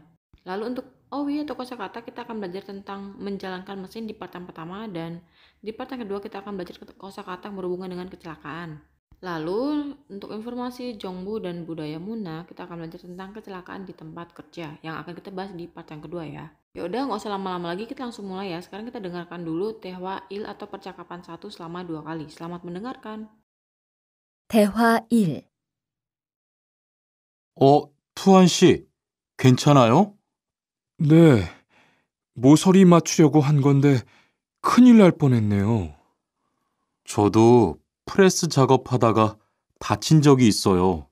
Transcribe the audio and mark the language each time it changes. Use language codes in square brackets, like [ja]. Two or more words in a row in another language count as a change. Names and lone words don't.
[id] Lalu untuk owi atau kosakata kita akan belajar tentang menjalankan mesin di part yang pertama, dan di part yang kedua kita akan belajar kosakata berhubungan dengan kecelakaan. Lalu untuk informasi Jongbu dan budaya Muna, kita akan belajar tentang kecelakaan di tempat kerja yang akan kita bahas di part yang kedua ya. Ya udah, nggak usah lama-lama lagi, kita langsung mulai ya. Sekarang kita dengarkan dulu [ko] Tehwa Il [id] atau percakapan 1 selama 2 kali. Selamat mendengarkan. [ko] 대화 1. 투한 씨, 괜찮아요? 네, 모서리 맞추려고 한 건데 큰일 날 뻔했네요. 저도 프레스 작업하다가 다친 적이 있어요.